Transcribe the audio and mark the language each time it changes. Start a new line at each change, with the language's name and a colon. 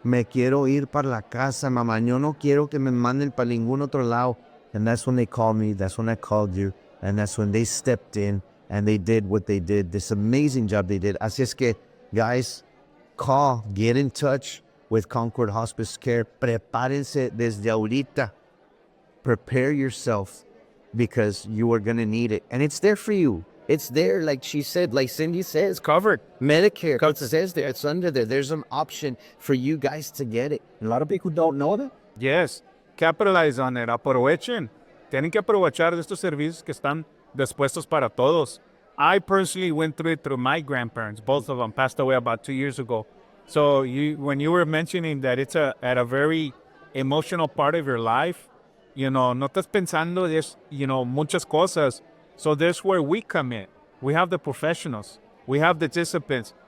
Spanish: Me quiero ir para la casa, mamá. Yo no quiero que me manden para ningún otro lado.
English: And that's when they called me. That's when I called you. And that's when they stepped in and they did what they did. This amazing job they did.
Spanish: Así es que,
English: guys, call, get in touch with Concord Hospice Care.
Spanish: Prepárense desde ahorita.
English: Prepare yourself, because you are going to need it. And it's there for you. It's there, like she said, like Cindy says, covered. Medicare, it says there, it's under there. There's an option for you guys to get it. A lot of people don't know that. Yes. Capitalize on it.
Spanish: Aprovechen. Tienen que aprovechar de estos servicios que están dispuestos para todos.
English: I personally went through it through my grandparents. Both of them passed away about 2 years ago. So when you were mentioning that it's at a very emotional part of your life, you know,
Spanish: no estás pensando es,
English: you know,
Spanish: muchas cosas.
English: So there's where we come in. We have the professionals. We have the disciplines.